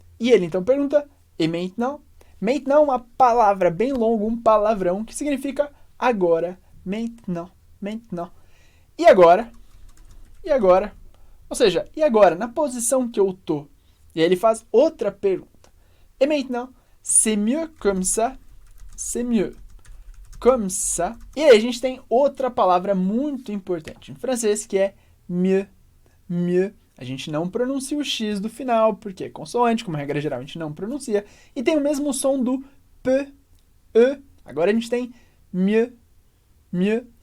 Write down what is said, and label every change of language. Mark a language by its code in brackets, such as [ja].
[pt] E ele então pergunta [fr] et maintenant? [pt] Maintenant é uma palavra bem longa, um palavrão que significa agora. Maintenant, maintenant. E agora? E agora? Ou seja, e agora? Na posição que eu tô. E aí ele faz outra pergunta. [fr] Et maintenant, c'est mieux comme ça? C'est mieux comme ça. [pt] E aí a gente tem outra palavra muito importante em francês, que é mieux. Mieux. A gente não pronuncia o X do final, porque é consoante, como regra geral a gente não pronuncia. E tem o mesmo som do P, E. Agora a gente tem mieux. Mieux.